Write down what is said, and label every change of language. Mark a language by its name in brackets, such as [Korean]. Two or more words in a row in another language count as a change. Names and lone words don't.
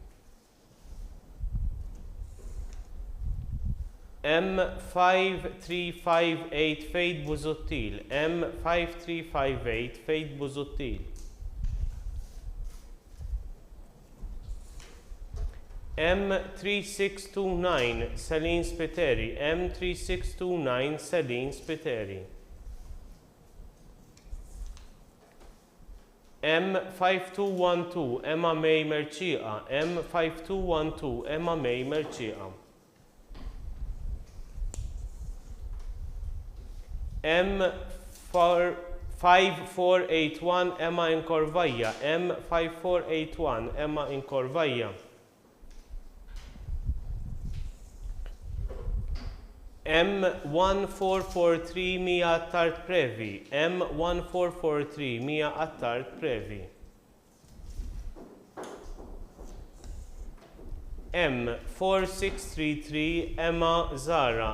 [English] M5358 Faith Buzuttil. M5358 Faith Buzuttil. M3629 Celine Spiteri. M3629 Celine Spiteri. M5212 Emma May Mercia. M5212 Emma May Mercia. M5481 Emma Incorvaglia. M5481 Emma Incorvaglia. M1443 Mia Attart Previ. M1443 Mia Attart Previ. M4633 Emma Zara.